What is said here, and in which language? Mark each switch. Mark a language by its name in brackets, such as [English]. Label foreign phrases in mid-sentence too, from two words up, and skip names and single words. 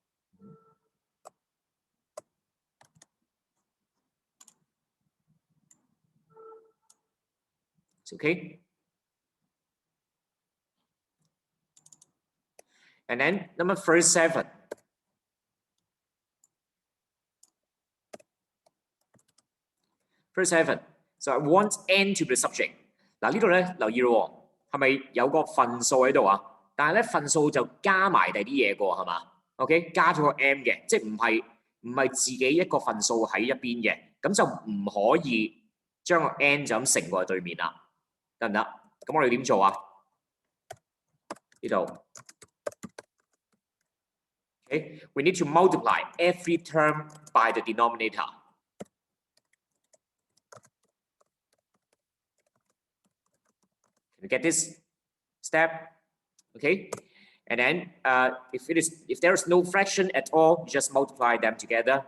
[English] It's okay. And then number 37. So I want n to be the subject. [Cantonese] 嗱呢度咧留意咯，係咪有個份數喺度啊？但係咧份數就加埋第啲嘢個係嘛 ？OK， 加咗個 m 嘅，即係唔係自己一個份數喺一邊嘅，咁就唔可以將個 n 就咁乘過去對面啦，得唔得？咁我哋點做啊？ [English] 呢度 ，OK， we need to multiply every term by the denominator. Can you get this step? Okay, and then if there is no fraction at all, you just multiply them together.